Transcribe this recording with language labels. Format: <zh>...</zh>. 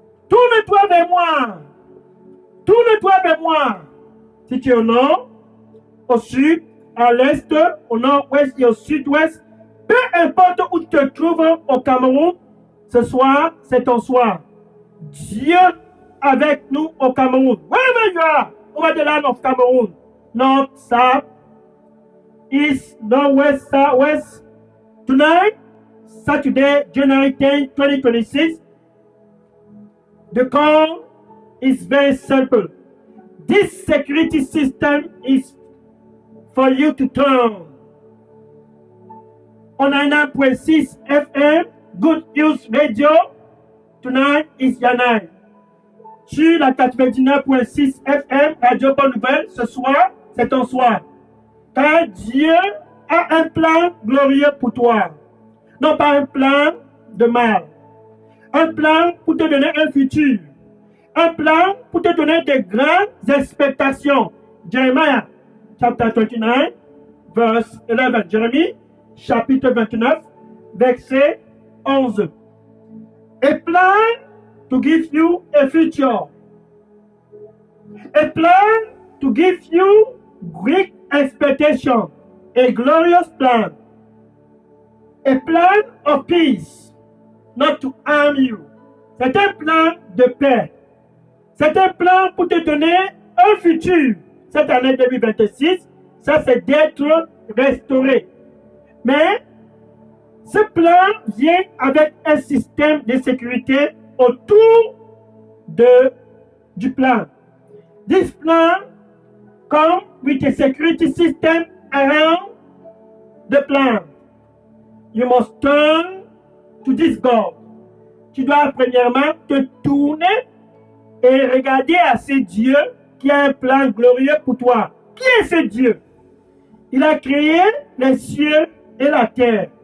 <fr>Tourne-toi vers moi. Tourne-toi vers moi. Si tu es au nord, au sud, à l'est, au nord-ouest et au sud-ouest, peu importe où tu te trouves au Cameroun, ce soir, c'est ton soir. Dieu avec nous au Cameroun.</fr> <en>Wherever you are, over the land of Cameroon, north, south, east, northwest, southwest. Tonight, Saturday, January 10, 2026, the call is very simple. This security system is for you to turn. On 99.6 FM, Good News Radio, tonight is your night.</en> <fr>Sur la 99.6 FM, Radio Bonne Nouvelle, ce soir, c'est ton soir. Car Dieu a un plan glorieux pour toi. Non pas un plan de mal. Un plan pour te donner un futur. Un plan pour te donner de grandes expectations.</fr> <en>Jeremiah, chapter 29, verse 11.</en> <fr>Jérémie, chapitre 29, verset 11.</fr> <en>A plan to give you a future. A plan to give you great expectation. A glorious plan. A plan of peace, not to harm you.</en> <fr>C'est un plan de paix. C'est un plan pour te donner un futur. Cette année 2026, ça c'est d'être restauré. Mais ce plan vient avec un système de sécurité autour de du plan.</fr> <en>This plan comes with a security system around the plan. You must turn to this God.</en> <fr>Tu dois premièrement te tourner et regarder à ce Dieu qui a un plan glorieux pour toi. Qui est ce Dieu? Il a créé les cieux et la terre.</fr>